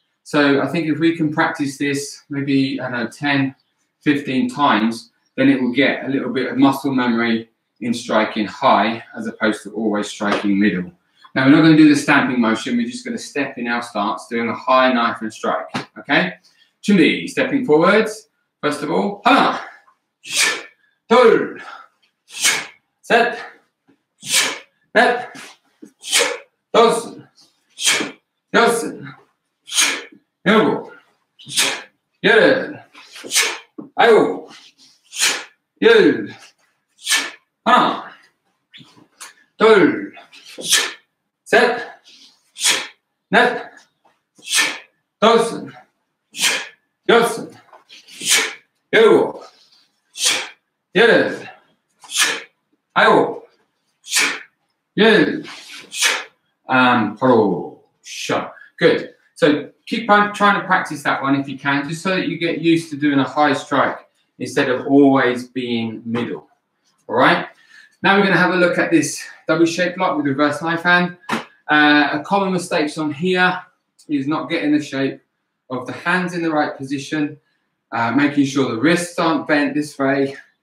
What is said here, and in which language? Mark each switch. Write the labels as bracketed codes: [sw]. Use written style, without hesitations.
[en] So I think if we can practice this maybe, I don't know, 10, 15 times, then it will get a little bit of muscle memory in striking high as opposed to always striking middle. Now we're not going to do the stamping motion, we're just going to step in our stance, doing a high knife and strike, okay? [ko] 준비, [en] stepping forwards, first of all, [ko] 하나, 둘, 셋, 넷, 다섯, 여섯, 일곱, 여덟, 아홉, 열, 하나, 둘, 셋, 넷, 다섯, 여섯, 일곱, 여덟, 아홉, 열, [en] and [ko] 바로 [en] shot. Good. So keep on trying to practice that one if you can, just so that you get used to doing a high strike instead of always being middle. All right. Now we're going to have a look at this double shape block with reverse knife hand. A common mistake on here is not getting the shape of the hands in the right position, making sure the wrists aren't bent this way.